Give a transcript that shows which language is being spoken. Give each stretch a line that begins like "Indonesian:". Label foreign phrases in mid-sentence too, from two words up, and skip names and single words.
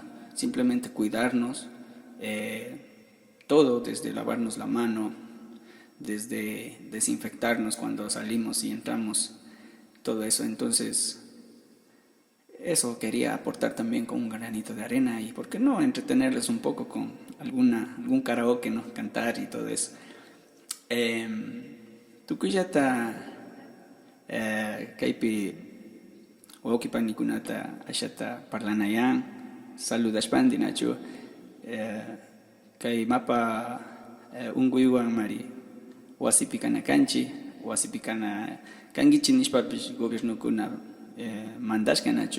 Spanish: Simplemente cuidarnos, todo desde lavarnos la mano, desde desinfectarnos cuando salimos y entramos, todo eso. Entonces, eso quería aportar también con un granito de arena, y por qué no entretenerles un poco con algún karaoke, ¿no? Cantar y todo eso.
Quechua: Tukuyata kaypi wawqipanikunata ashata parlanayan, saludashpandi nachu kay mapa unkuywan mari wasipi kana kanchi, wasipi kana kankichik nishpapish gobiernokuna mandashka nachu.